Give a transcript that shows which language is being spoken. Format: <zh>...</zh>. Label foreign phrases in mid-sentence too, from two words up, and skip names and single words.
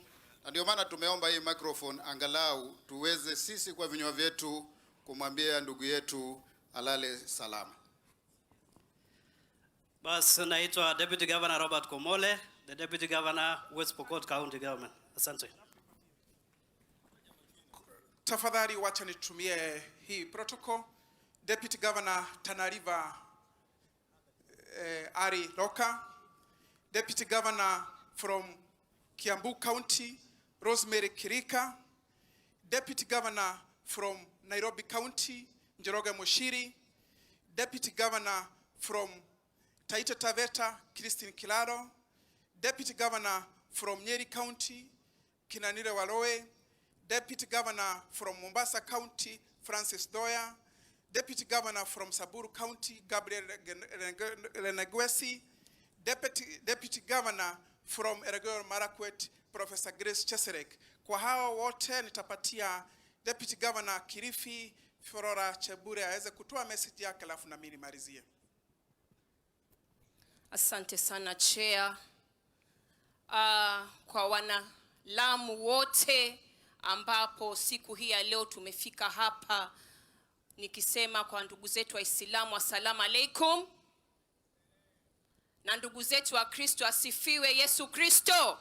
<sw>Na ndio maana tumeomba hii microphone angalau tuweze sisi kwa vinywa vyetu kumwambia ndugu yetu alale salama. Bas, naitwa</sw> <en>Deputy Governor</en> <sw>Robert Komole,</sw> <en>the Deputy Governor West Pokot County Government.</en> <sw>Asante. Tafadhali wacha nitumie hii protocol.</sw> <en>Deputy Governor Tana River Ari Loka. Deputy Governor from Kiambu County Rosemary Kirika. Deputy Governor from Nairobi County Njoroge Mushiri. Deputy Governor from Taita Taveta Christine Kilaro. Deputy Governor from Nyeri County Kinanire Waloe. Deputy Governor from Mombasa County Francis Doya. Deputy Governor from Samburu County Gabriel Renegwesi. Deputy Governor from Elgeyo Marakwet Professor Grace Cheserek.</en> <sw>Kwa hao wote nitapatia</sw> <en>Deputy Governor</en> <sw>Kilifi Flora Chebure aweze kutoa message yake alafu na mimi nimalizie. Asante sana Chair. Kwa wana Lamu wote ambapo siku hii ya leo tumefika hapa, nikisema kwa ndugu zetu wa Islamu</sw> <ar>السلام عليكم,</ar> <sw>na ndugu zetu wa Kristo asifiwe Yesu Kristo.</sw>